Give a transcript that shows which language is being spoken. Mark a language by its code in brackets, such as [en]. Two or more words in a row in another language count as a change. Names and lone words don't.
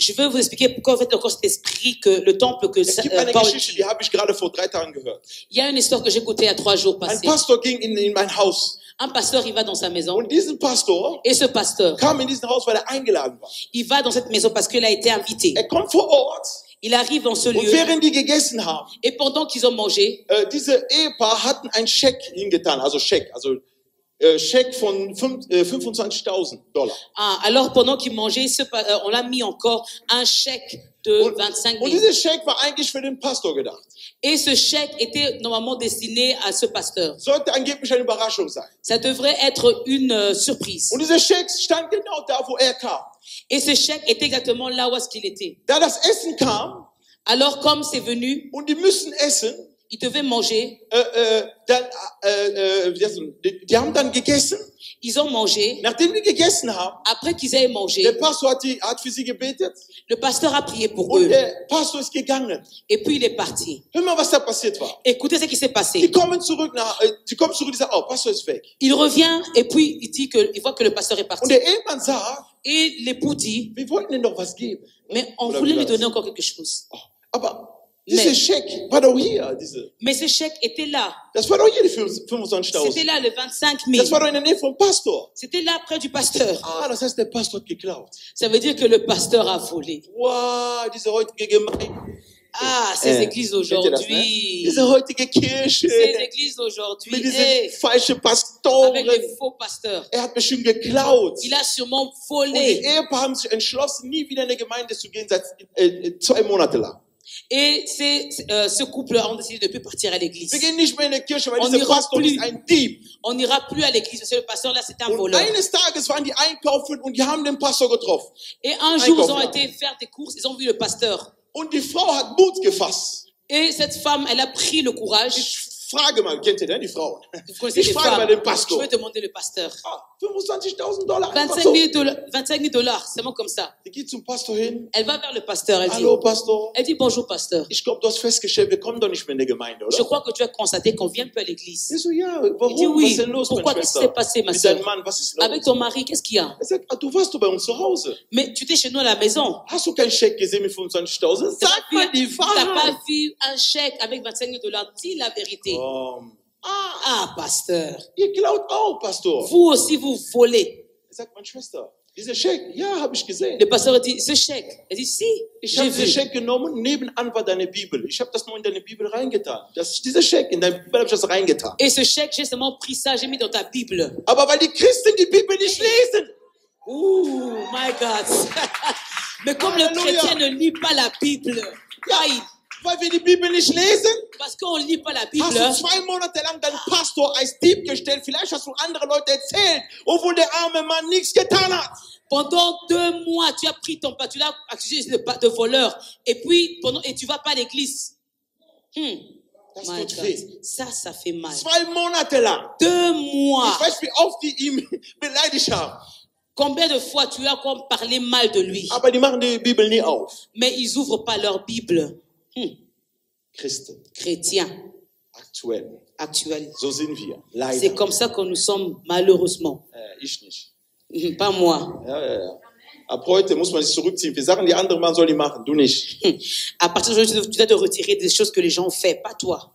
[fr] Je vais vous expliquer pourquoi en fait encore cet esprit que le temple que [de] Es gibt eine Paul Geschichte, die habe ich gerade vor 3 Tagen gehört. [fr] Il y a une histoire que j'ai écoutée il y a 3 jours [de] Ein [fr] passés. [de] Pastor ging in mein Haus. [fr] Un pasteur, il va dans sa maison. [de] Und diesen Pastor [fr] Et ce pasteur, [de] kam in diesen Haus, weil er eingeladen war. [fr] il va dans cette maison parce qu'il a été invité. [de] Er kommt vor Ort [fr] Il arrive dans ce [de] und [fr] lieu. [de] während die gegessen haben, [fr] Et pendant qu'ils ont mangé, [de] diese Ehepaar hatten einen Scheck hingetan, also Scheck von 25.000 $. [fr] alors pendant qu'ils mangeaient, on l'a mis encore un chèque de 25 [de] Und [fr] 000. [de] dieser Scheck war eigentlich für den Pastor gedacht. [fr] Et ce chèque était normalement destiné à ce pasteur. [de] Sollte angeblich eine Überraschung sein. [fr] Ça devrait être une surprise. [de] Und dieser Scheck stand genau da, wo er kam. [fr] Et ce chèque était exactement là où est-ce qu'il était. [de] Da das Essen kam [fr] Alors comme c'est venu, [de] und die müssen essen, [fr] ils devaient manger. [de] die haben dann gegessen. [fr] Ils ont mangé. [de] Nachdem die gegessen haben, [fr] Après qu'ils aient mangé, [de] der Pastor hat für sie gebetet [fr] le pasteur a prié pour [de] und [fr] eux. [de] der Pastor ist gegangen. [fr] Et puis il est parti. [de] Hör mal, was da passiert war. [fr] Écoutez ce qui s'est [de] Die [fr] passé. [de] kommen zurück, die sagen, oh, Pastor ist weg. [fr] Il revient et puis il voit que le pasteur est [de] Und [fr] parti. [de] der Ehemann sagt, [fr] Et l'époux dit, [de] wir wollten ihm doch was geben. [fr] mais on [de] Oder [fr] voulait [de] wie [fr] lui [de] war das? [fr] donner encore quelque chose. [de] Oh, aber dieser Scheck war doch hier. [fr] Mais ce chèque était là. [de] Das war doch hier die 25.000. [fr] C'était là, le 25 [de] Das [fr] 000. [de] war doch in der Nähe vom Pastor. [fr] C'était là près du pasteur. [de] Ah, das heißt, der Pastor hat geklaut. [fr] Ça veut dire que le pasteur a volé. [de] Wow, diese heutige Gemeinde. [fr] Ah, ces églises [de] Kennt ihr das, ne? [fr] aujourd'hui. [de] Diese heutige Kirche. [fr] Ces églises aujourd'hui. [de] Mit diesen Hey, falschen Pastoren. [fr] avec les faux pasteurs. [de] Er hat bestimmt geklaut. [fr] Il a sûrement [de] Und die [fr] volé. [de] Ehepaar haben sich entschlossen, nie wieder in eine Gemeinde zu gehen, seit 2 Monate lang. [fr] Et ce couple ont décidé de ne plus partir à l'église. [de] Wir gehen nicht mehr in die Kirche, weil [fr] On [de] dieser [fr] n'ira [de] Pastor [fr] plus. [de] ist ein Dieb. [fr] On n'ira plus à l'église parce que le pasteur là c'est un [de] Und [fr] voleur. [de] eines Tages waren die einkaufen und die haben den Pastor getroffen. [fr] Et un jour ils ont [de] Einkaufen. [fr] été faire des courses, ils ont vu le pasteur. [de] Und die Frau hat Mut gefasst. [fr] Et cette femme, elle a pris le courage. [de] Ich frage mal, kennt ihr denn die Frauen? [fr] Vous connaissez [de] Ich [fr] les [de] frage mal [fr] femmes. [de] den [fr] Je [de] Pastor. [fr] vais demander le pasteur. [de] Ah, $25.000 einfach [fr] 25 [de] so. [fr] 000 dollars, c'est bon comme ça. [de] Die geht zum Pastor hin. [fr] Elle va vers le pasteur, elle dit, [de] Hallo Pastor. [fr] bonjour pasteur. [de] Ich glaube, du hast festgestellt, wir kommen doch nicht mehr in der Gemeinde, [fr] Je [de] oder? [fr] crois que tu as constaté qu'on vient peu à l'église. [de] Ich so, ja, [fr] Il dit [de] warum? Was [fr] oui. [de] ist denn los, [fr] Pourquoi? [de] meine [fr] Qu'est-ce qui s'est [de] Schwester? [fr] passé, ma [de] Mit [fr] soeur? [de] deinem Mann, was ist los? [fr] Avec ton mari, qu'est-ce qu'il y a? [de] Er sagt, ah, du warst doch bei uns zu Hause. [fr] Mais tu étais chez nous à la maison. [de] Hast du keinen Scheck gesehen mit 25.000? Sag mal die [fr] T'as [de] Wahrheit. [fr] pas vu un chèque avec 25 000 dollars? Dis la vérité. Ah, pasteur. [de] Ihr klaut auch, Pastor. [fr] Vous aussi, vous volez. [de] Er sagt, meine Schwester, dieser Scheck, ja, habe ich gesehen. [fr] Le pasteur dit, ce chèque. Elle dit, si, [de] Ich [fr] j'ai [de] habe diesen [fr] vu. [de] Scheck genommen, nebenan war deine Bibel. Ich habe das nur in deine Bibel reingetan. Dieser Scheck, in deine Bibel habe ich das reingetan. [fr] Et ce chèque, j'ai seulement pris ça, j'ai mis dans ta Bible. [de] Aber weil die Christen die Bibel nicht lesen. [en] Ouh, my God. [fr] Mais comme le Alléluia. chrétien ne lit pas la Bible, aïe, [de] Weil wir die Bibel nicht lesen, [fr] parce qu'on ne lit pas la [de] hast [fr] Bible, [de] du 2 Monate lang deinen Pastor als Dieb gestellt. Vielleicht hast du andere Leute erzählt, obwohl der arme Mann nichts getan hat. [fr] pendant 2 mois, tu as pris ton pas, tu l'as accusé de voleur, et puis, et tu vas pas à l'église. [de] Das [en] My [de] tut [en] God. [de] weh. [fr] Ça fait mal. [de] 2 Monate lang. [fr] 2 mois. [de] Ich weiß, wie oft die ihn beleidigt haben. [fr] Combien de fois tu as encore parlé mal de lui, [de] Aber die machen die Bibel nie auf. [fr] mais ils ouvrent pas leur Bible. [de] Christen, [fr] Chrétiens [de] aktuell. [fr] actuels. [de] So sind wir. [fr] C'est [de] Leider. [fr] comme ça que nous sommes, malheureusement. [de] Ich nicht. [fr] Pas moi. [de] Ja. Ab heute muss man sich zurückziehen. Wir sagen, die anderen machen, soll die machen. Du nicht. [fr] À partir d'aujourd'hui, tu dois te retirer des choses que les gens ont fait, pas toi.